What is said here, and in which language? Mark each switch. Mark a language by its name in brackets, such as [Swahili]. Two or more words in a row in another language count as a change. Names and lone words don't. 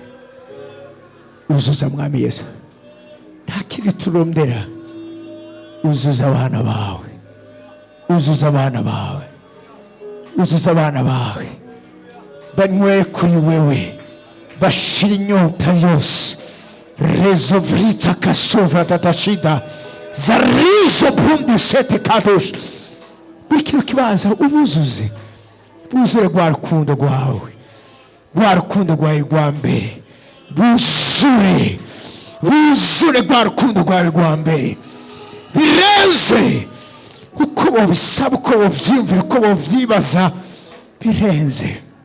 [Rundi] uzuza mwami Yesu nta kindi turondera uzuza abana bawe uzuza abana bawe uzuza abana bawe banywere kuri wewe bashira inyota yose rezo vrita kasova tatashida zarizo bundi sete kadosh buri kino kibanza ubuzuze buzure rwa rukundo rwawe rwa mbere buzure rwa rukundo rwawe rwa mbere birenze uko babisaba uko bavyimvira uko bavyibaza birenze